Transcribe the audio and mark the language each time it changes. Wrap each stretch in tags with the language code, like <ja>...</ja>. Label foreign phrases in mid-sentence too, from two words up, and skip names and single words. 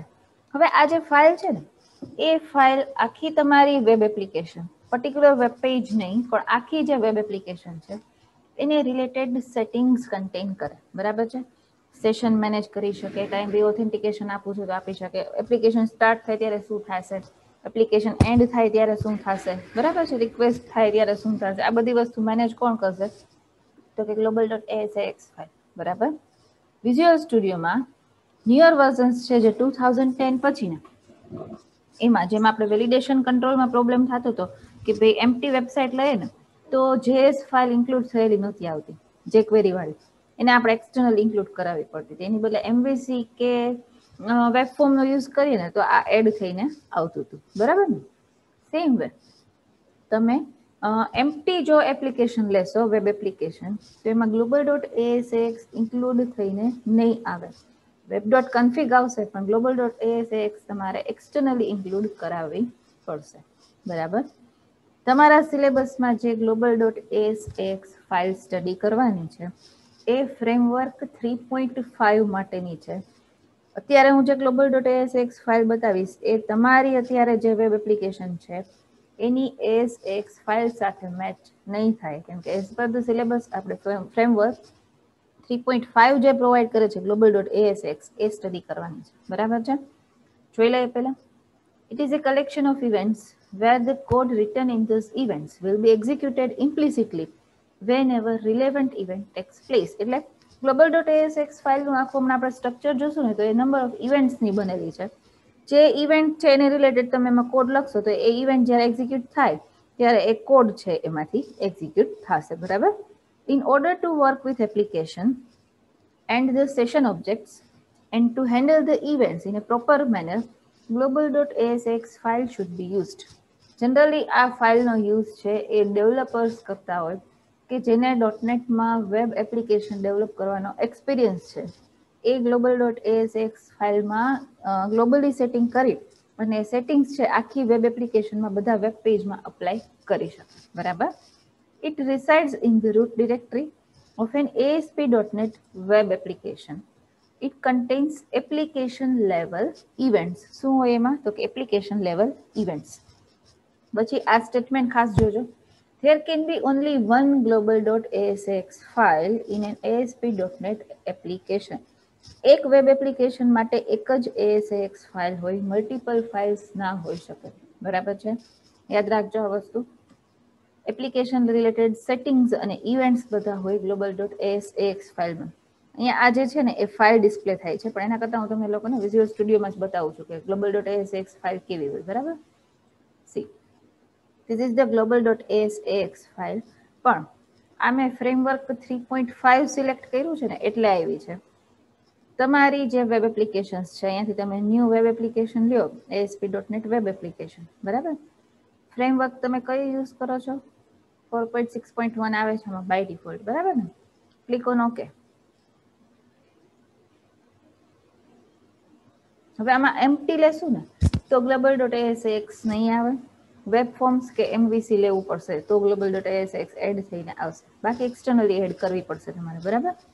<gu>હવે આ જે ફાઇલ છે ને, એ ફાઇલ આખી તમારી</gu> <en>web application, particular web page</en> <gu>નહીં પણ આખી જે વેબ એપ્લિકેશન છે એને રિલેટેડ સેટિંગ્સ કન્ટેન કરે. બરાબર છે. સેશન મેનેજ કરી શકે, કાંઈ બી ઓથેન્ટિકેશન આપવું છે તો આપી શકે, એપ્લિકેશન સ્ટાર્ટ થાય ત્યારે શું થશે, એપ્લિકેશન એન્ડ થાય ત્યારે શું થશે, બરાબર છે, રિક્વેસ્ટ થાય ત્યારે શું થશે, આ બધી વસ્તુ મેનેજ કોણ કરશે, તો કે global.asax ફાઇલ. બરાબર. વિઝ્યુઅલ સ્ટુડિયોમાં ન્યુઅર વર્ઝન્સ છે જે 2010 પછીના, એમાં જેમ આપણે વેલિડેશન કંટ્રોલમાં પ્રોબ્લેમ થતો હતો કે ભાઈ</gu> <en>empty website</en> <gu>લઈએ ને તો</gu> <en>JS file</en> <gu>ઇન્ક્લુડ થયેલી નહોતી આવતી, જે ક્વેરી વાળી, એને આપણે એક્સટર્નલ ઇન્ક્લુડ કરાવવી પડતી હતી, એની બદલે એમવીસી કે વેબ ફોર્મનો યુઝ કરીએ ને તો આ એડ થઈને આવતું હતું. બરાબર ને. સેમ વે તમે એમ્પ્ટી જો એપ્લિકેશન લેશો, વેબ એપ્લિકેશન, તો એમાં global.asax ઇન્ક્લુડ થઈને નહીં આવે. web.config આવશે પણ global.asax તમારે એક્સટર્નલી ઇન્ક્લુડ કરાવવી પડશે. બરાબર. તમારા સિલેબસમાં જે global.asax ફાઇલ સ્ટડી કરવાની છે એ ફ્રેમવર્ક 3.5 માટેની છે. અત્યારે હું જે global.asax ફાઇલ બતાવીશ એ તમારી અત્યારે જે વેબ એપ્લિકેશન છે એની ASX ફાઇલ સાથે મેચ નહીં થાય, કેમ કે</gu> <en>as per the syllabus</en> <gu>આપણે ફ્રેમવર્ક 3.5 જે પ્રોવાઈડ કરે છે global.asax એ સ્ટડી કરવાની છે. બરાબર છે. જોઈ લઈએ પહેલા.</gu> <en>It is a collection of events where the code written in those events will be executed implicitly whenever relevant event takes place.</en> <gu>એટલે global.asax ફાઇલનું આખું હમણાં આપણે સ્ટ્રક્ચર જોશું ને તો એ નંબર ઓફ ઇવેન્ટ્સની બનેલી છે. જે ઇવેન્ટ છે એને રિલેટેડ તમે એમાં કોડ લખશો તો એ ઇવેન્ટ જ્યારે એક્ઝિક્યુટ થાય ત્યારે એ કોડ છે એમાંથી એક્ઝિક્યુટ થશે. બરાબર.</gu> <en>In order to work with application and the session objects and to handle the events in a proper manner, global.asax file should be used.</en> <gu>જનરલી આ ફાઇલનો યુઝ છે એ ડેવલપર્સ કરતા હોય કે જેને .NETમાં વેબ એપ્લિકેશન ડેવલપ કરવાનો એક્સપિરિયન્સ છે, એ global.asax ફાઇલમાં ગ્લોબલી સેટિંગ કરી અને સેટિંગ્સ છે આખી વેબ એપ્લિકેશનમાં બધા વેબ પેજમાં અપ્લાય કરી શકે. બરાબર.</gu> <en>It resides in the root directory of an ASP.NET web application. It contains application level events.</en> <gu>શું હોય એમાં? તો કે</gu> <en>application level events.</en> <gu>પછી આ સ્ટેટમેન્ટ ખાસ જોજો.</gu> <en>There can be only one global.asax file in an ASP.NET application.</en> <gu>એક વેબ એપ્લિકેશન માટે એક જ ASAX ફાઇલ હોય, મલ્ટિપલ ફાઇલ્સ ના હોઈ શકે. બરાબર છે. યાદ રાખજો આ વસ્તુ. એપ્લિકેશન રિલેટેડ સેટિંગ્સ અને ઇવેન્ટ્સ બધા હોય global.asax ફાઇલમાં. અહીંયા આ જે છે ને એ ફાઇલ ડિસ્પ્લે થાય છે, પણ એના કરતાં હું તમને લોકોને વિઝ્યુઅલ સ્ટુડિયોમાં જ બતાવું છું કે global.asax ફાઇલ કેવી હોય. બરાબર.</gu> <en>see this is the global.asax file.</en> <gu>પણ આ મેં ફ્રેમવર્ક 3.5 સિલેક્ટ કર્યું છે ને એટલે આવી છે. તમારી જે વેબ એપ્લિકેશન્સ છે અહીંયાથી તમે ન્યૂ વેબ એપ્લિકેશન લ્યો, ASP.NET વેબ એપ્લિકેશન. બરાબર. ફ્રેમવર્ક તમે કઈ યુઝ કરો છો? 4.6.1 આવે છે આમાં</gu> <en>by default.</en> <gu>બરાબર ને.</gu> <en>click on OK.</en> <gu>હવે આમાં એમ્પ્ટી લેશું ને તો global.asax નહીં આવે. વેબ ફોર્મ્સ કે એમવીસી લેવું પડશે તો global.asax એડ થઈને આવશે, બાકી એક્સટર્નલી એડ કરવી પડશે તમારે. બરાબર.</gu>